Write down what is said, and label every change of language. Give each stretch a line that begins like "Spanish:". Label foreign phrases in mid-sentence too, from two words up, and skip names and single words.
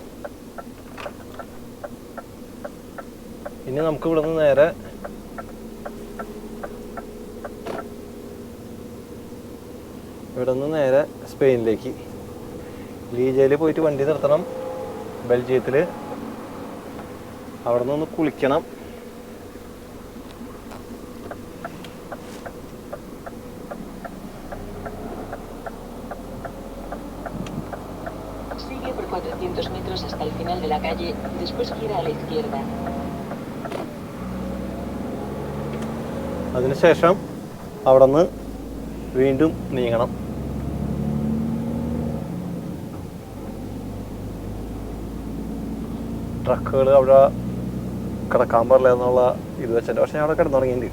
Malayalam: ഇനി നമുക്ക് ഇവിടുന്ന് നേരെ സ്പെയിനിലേക്ക് ലീജയിൽ പോയിട്ട് വണ്ടി നിർത്തണം. ബെൽജിയത്തിൽ അവിടെ നിന്ന് കുളിക്കണം.
Spanish: Sigue por 400 metros hasta el final de la calle, después gira a la izquierda.
Malayalam: അതിനുശേഷം അവിടെ നിന്ന് വീണ്ടും നീങ്ങണം. ട്രക്കുകൾ അവിടെ കിടക്കാൻ പാടില്ല എന്നുള്ള ഇത് വെച്ചിട്ട്, പക്ഷെ ഞാൻ അവിടെ കിടന്നുറങ്ങിയിട്ടുണ്ട്.